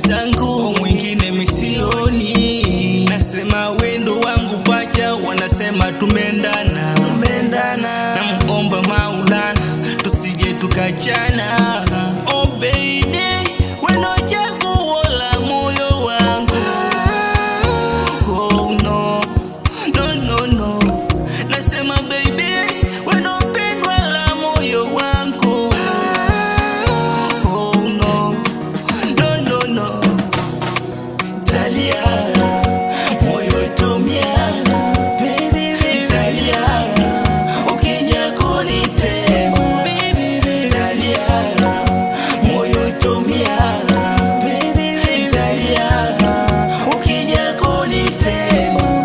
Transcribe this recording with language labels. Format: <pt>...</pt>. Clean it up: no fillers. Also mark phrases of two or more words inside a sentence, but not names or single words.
<sw>wangu, mwingine misioni. Nasema wendo wangu pacha, wanasema tumendana. Namuomba Maulana tusije tukachana.</sw> <en>Oh baby,</en> <sw>wendo chaguo la moyo wangu.</sw> <en>Oh no, no, no, no.</en> <sw>Nasema baby, wendo pendwa la moyo wangu.</sw> <en>Oh no, no, no, no.</en> <sw>Talia, moyo tumia. Talia, ukija kunitema. Talia, moyo tumia. Talia, ukija kunitema.</sw>